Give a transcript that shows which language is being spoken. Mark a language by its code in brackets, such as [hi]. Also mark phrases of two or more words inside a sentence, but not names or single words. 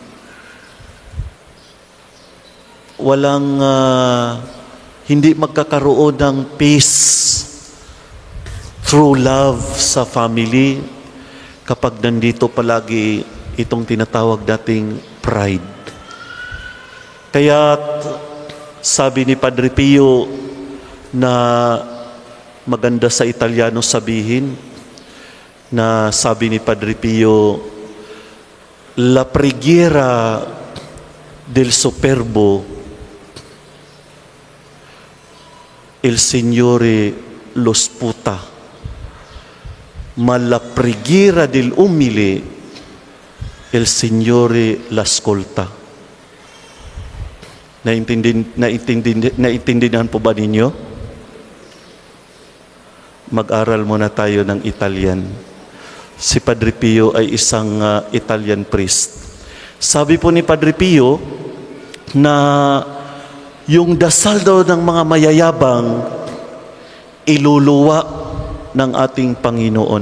[tl] Walang, hindi magkakaroon ng [en] peace through love [tl] sa family kapag nandito palagi itong tinatawag nating pride. Kaya sabi ni Padre Pio na maganda sa Italiano sabihin, na sabi ni Padre Pio, [it] la preghiera del superbo il Signore lo sputa, ma la preghiera del umile il Signore l'ascolta. [tl] Naintindihan po ba ninyo? Mag-aral muna tayo ng Italian. Si Padre Pio ay isang [en] Italian priest. [tl] Sabi po ni Padre Pio na yung dasal daw ng mga mayayabang iluluwa ng ating Panginoon.